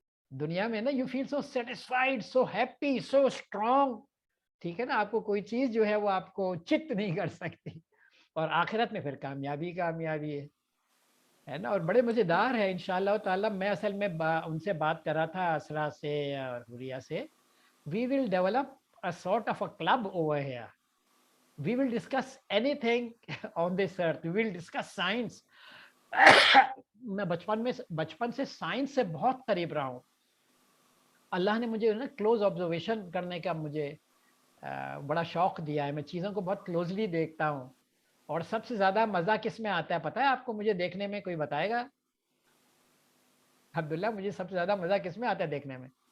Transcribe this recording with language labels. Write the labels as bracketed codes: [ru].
[ur] دنیا میں نا [en] You feel so satisfied, so happy, so strong. [ur] ٹھیک ہے نا، آپ کو کوئی چیز جو ہے وہ آپ کو چت نہیں کر سکتی. اور آخرت میں پھر کامیابی کامیابی ہے نا. اور بڑے مزیدار ہے انشاءاللہ تعالیٰ. میں اصل میں ان سے بات کر رہا تھا، اسرا سے اور حوریہ سے. [en] We will develop a sort of a club over here. We will discuss anything on this earth. We will discuss science. [ur] میں بچپن سے سائنس سے بہت قریب رہا ہوں. اللہ نے مجھے نا کلوز آبزرویشن کرنے کا مجھے بڑا شوق دیا ہے. میں چیزوں کو بہت کلوزلی دیکھتا ہوں. اور سب سے زیادہ مزہ کس میں آتا ہے پتہ ہے آپ کو؟ مجھے دیکھنے میں کوئی بتائے گا؟ عبداللہ مجھے سب سے زیادہ مزہ کس میں آتا ہے دیکھنے میں؟